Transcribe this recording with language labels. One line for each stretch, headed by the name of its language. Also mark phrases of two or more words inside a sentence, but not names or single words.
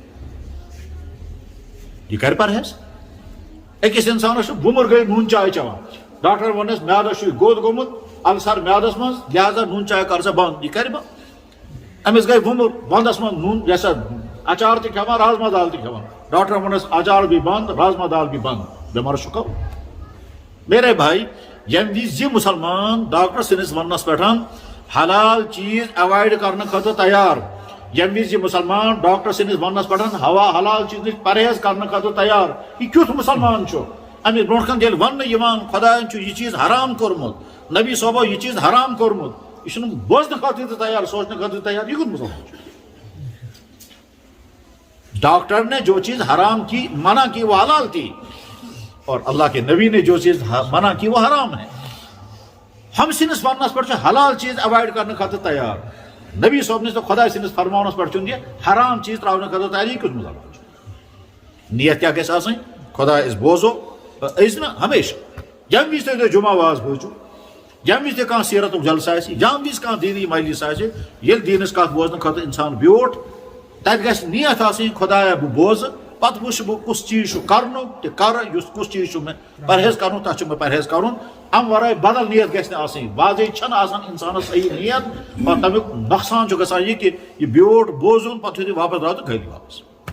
Kashmiri: یہ کر پرہیز أکِس انسانس چھُ وُمر گٔے نوٗن چاے چٮ۪وان ڈاکٹر ووٚننس میادس چھُ گوٚد گوٚمُت السر میادس منٛز لہذا نوٗن چاے کر سا بنٛد یہِ کرِ بنٛد أمِس گٔے وُمر ونٛدس منٛز نوٗن یہِ ہسا اچار تہِ کھٮ۪وان رازما دال تہِ کھٮ۪وان ڈاکٹر ووٚننس اچار بھی بنٛد رازما دال بھی بنٛد بٮ۪مارس چھُ کرُن
Urdu: میرے بھائی
Kashmiri: ییٚمہِ وِزِ یہِ مُسلمان ڈاکٹر سٕنٛدِس وننس پٮ۪ٹھ حلال چیٖز ایوایڈ کرنہٕ خٲطرٕ تیار ییٚمہِ وِزِ یہِ مُسلمان ڈاکٹر سٕنٛدِس وننس پٮ۪ٹھ حلال چیٖز نِش پرہیز کرنہٕ خٲطرٕ تیار یہِ کیُتھ مُسلمان چھُ أمِس برونٛٹھ کن ییٚلہِ وننہٕ یِوان خۄداین چھُ یہِ چیٖز حرام کوٚرمُت نبی صٲبو یہِ چیٖز حرام کوٚرمُت یہ چھُنہٕ بوزنہٕ خٲطرٕ تہِ تیار سوچنہٕ خٲطرٕ تیار یہ کُس مسلمان چھُ
Urdu: ڈاکٹر نے جو چیز حرام کی منع کی وہ حلال تھی اور اللہ کے نبی نے جو چیز منع کی وہ حرام ہے
Kashmiri: ہم سنس وننس پہ حلال چیز اوائڈ کرنے خاطر تیار
Urdu: نبی صاحب نے
Kashmiri: تو خدا سنس فرمانس پہ چون یہ حرام چیز تراؤنے خاطر تیار یہ کس مسلمان نیت کیا گژھِ آسٕنۍ خدا اس بوزو أسۍ نا ہمیشہ ییٚمہِ وِزِ تُہۍ جمعہ واز بوٗزِو ییٚمہِ وِزِ تہِ کانٛہہ سیرتُک جلسہٕ آسہِ ییٚمہِ وِزِ کانٛہہ دیٖنی مجلس آسہِ ییٚلہِ دیٖنٕچ کتھ بوزنہٕ خٲطرٕ انسان بیوٗٹھ تتہِ گژھِ نیت آسٕنۍ خۄدایا بہٕ بوزٕ پتہٕ وٕچھٕ بہٕ کُس چیٖز چھُ کرنُک تہِ کرٕ یُس کُس چیٖز چھُ مےٚ پرہیز کرُن تتھ چھُ مےٚ پرہیز کرُن امہِ ورٲے بدل نیت گژھِ نہٕ آسٕنۍ واضح چھنہٕ آسان انسانس صحیح نیت اور تمیُک نۄقصان چھُ گژھان یہِ کہِ یہِ بیوٗٹھ بوزُن پتہٕ یُتھُے واپس درٛاو تہٕ کھٔلی واپس